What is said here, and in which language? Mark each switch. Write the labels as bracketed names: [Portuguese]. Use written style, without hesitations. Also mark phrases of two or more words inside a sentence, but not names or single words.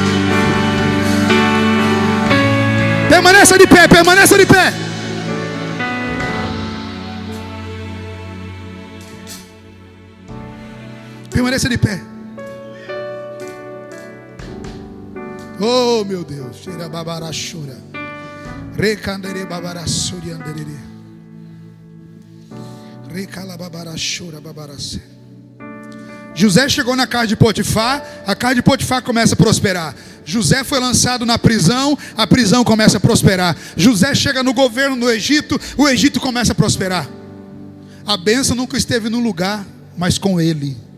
[Portuguese] Permaneça de pé, permaneça de pé. Permaneça de pé. Oh, meu Deus. Cheira babarachura. Recandere babarassuri anderere. Recala babarachura babarasse. José chegou na casa de Potifar, a casa de Potifar começa a prosperar. José foi lançado na prisão, a prisão começa a prosperar. José chega no governo do Egito, o Egito começa a prosperar. A bênção nunca esteve no lugar, mas com ele.